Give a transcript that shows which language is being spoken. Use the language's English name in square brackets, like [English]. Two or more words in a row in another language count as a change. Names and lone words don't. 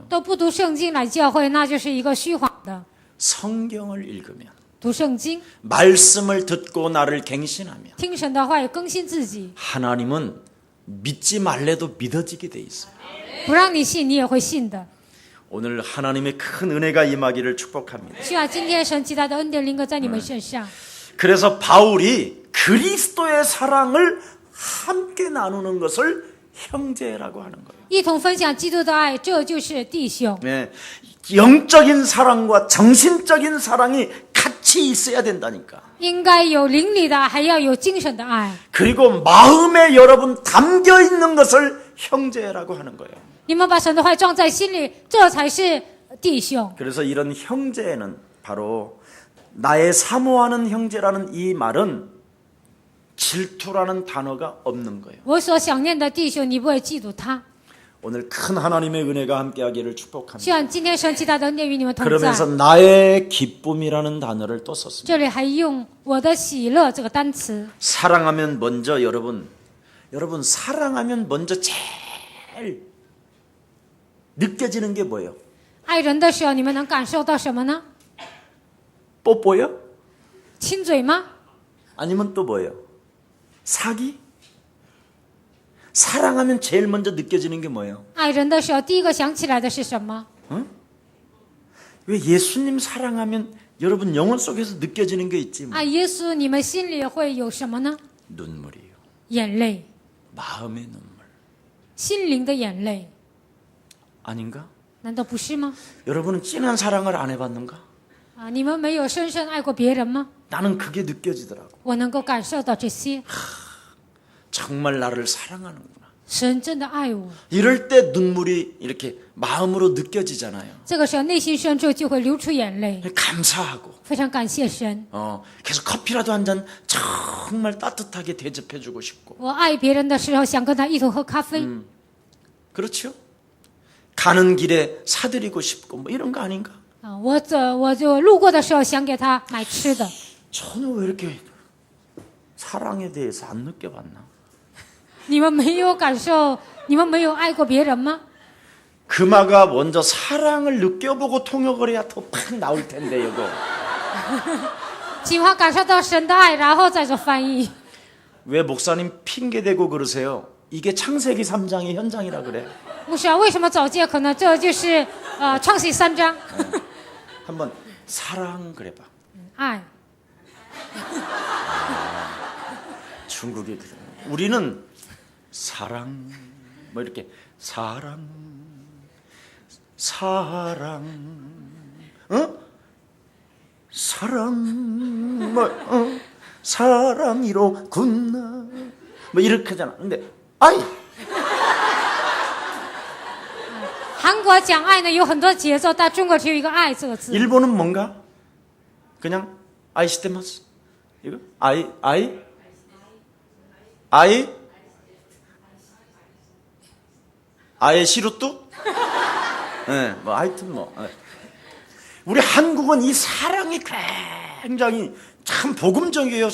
[Chinese] 都不读圣经来教会，那就是一个虚谎的。 [Korean] 성경을 읽으면 [Chinese] 读圣经， [Korean] 말씀을 듣고 나를 갱신하면 [Chinese] 听神的话，也更新自己。 [Korean] 하나님은 믿지 말래도 믿어지게 돼 있어요. [Chinese] 不让你信，你也会信的。 [Korean] 오늘 하나님의 큰 은혜가 임하기를 축복합니다. [Chinese] 希望今天神极大的恩典临格在你们身上。 [Korean] 그래서 바울이 그리스도의 사랑을 함께 나누는 것을 형제라고 하는 거예요. [Chinese] 一同分享基督的爱，这就是弟兄。 [Korean] 네, 영적인 사랑과 정신적인 사랑이 같이 있어야 된다니까. [Chinese] 应该有灵里的爱，还要有精神的爱。 [Korean] 그리고 마음에 여러분 담겨 있는 것을 형제라고 하는 거예요. [Chinese] 你们把神的话装在心里，这才是弟兄。 [Korean] 그래서 이런 형제는 바로 나의 사모하는 형제라는 이 말은 질투라는 단어가 없는 거예요. [Chinese] 我所想念的弟兄，你不会嫉妒他。 [Korean] 오늘 큰 하나님의 은혜가 함께하기를 축복합니다. [Chinese] 希望今天神极大的恩典与你们同 [Korean] 그러면서 [Chinese] 在。 [Korean] 나의 기쁨이라는 단어를 또 썼습니다. [Chinese] 这里还用我的喜乐这个单词。 [Korean] 사랑하면 먼저 여러분 사랑하면 먼저 제일 느껴지는 게 뭐예요? [Chinese] 爱人的时候，你们能感受到什么呢？ [Korean] 뽀뽀요? [Chinese] 亲嘴吗？ [Korean] 아니면 또 뭐예요? 사기? 사랑하면 제일 먼저 느껴지는 게 뭐예요? [Chinese] 爱人的时候，第一个想起来的是什么？ [Korean] 왜 예수님 사랑하면 여러분 영혼 속에서 느껴지는 게 있지? 뭐. [Chinese] 爱耶稣，你们心里会有什么呢？ [Korean] 눈물이요. [Chinese] 眼泪， [Korean] 마음의 눈물. [Chinese] 心灵的眼泪， [Korean] 아닌가? [Chinese] 难道不是吗？ [Korean] 여러분은 진한 사랑을 안 해봤는가? [Chinese] 啊，你们没有深深爱过别人吗？ [Korean] 나는 그게 느껴지더라고. [Chinese] 我能够感受到这些， [Korean] 정말 나를 사랑하는구나. [Chinese] 神真的爱我。 [Korean] 이럴 때 눈물이 이렇게 마음으로 느껴지잖아요. [Chinese] 这个时候，内心深处就会流出眼泪， [Korean] 감사하고 [Chinese] 非常感谢神。 [Korean] 계속 커피라도 한 잔 정말 따뜻하게 대접해주고 싶고. [Chinese] 我爱别人的时候，想跟他一同喝咖啡。 [Korean] 그렇죠? 가는 길에 사드리고 싶고 뭐 이런 거 아닌가? [Chinese] 啊，我就路过的时候想给他买吃的。 [Korean] 전혀 왜 이렇게 사랑에 대해서 안 느껴봤나? [Chinese] 你们没有感受，你们没有爱过别人吗？ [Korean] 금아가 먼저 사랑을 느껴보고 통역을 해야 더 팍 나올 텐데 이거. [Chinese] 喜欢感受到神的爱，然后再做翻译。 [Korean] 왜 목사님 핑계 대고 그러세요? 이게 창세기 3장의 현장이라 그래. [Chinese] 牧师啊，为什么找借口呢？这就是创世3章， [Korean] 한번 사랑 그래봐. [Chinese] 爱。 [Korean] 중국이 그래. 우리는 사랑 뭐 이렇게 사랑, 사랑, 뭐 사랑이로 굳나, 뭐 이렇게 하잖아. 근데 아이 [Chinese] 韩国讲爱呢有很多节奏，但中国只有一个爱这个字。 [Korean] 일본은 뭔가 그냥 [Japanese] 愛してます [Korean] 이거 아이 시루뚜 네, 뭐 하여튼 뭐 네. 우리 한국은 이 사랑이 굉장히 참 복음적이에요.